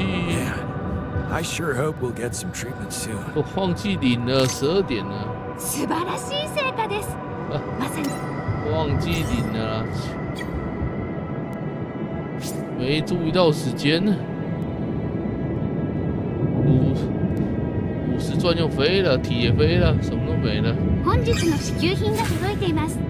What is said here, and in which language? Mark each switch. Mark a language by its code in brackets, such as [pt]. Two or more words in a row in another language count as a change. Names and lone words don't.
[en] I sure hope we'll get some treatment soon. [zh] 我忘记领了12点了。 [ja] 素晴らしい成果です。まさに。 [zh] 忘记领了啦，没注意到时间。50钻又飞了，体也飞了，什么都没了。 [ja] 本日の支給品が届いています。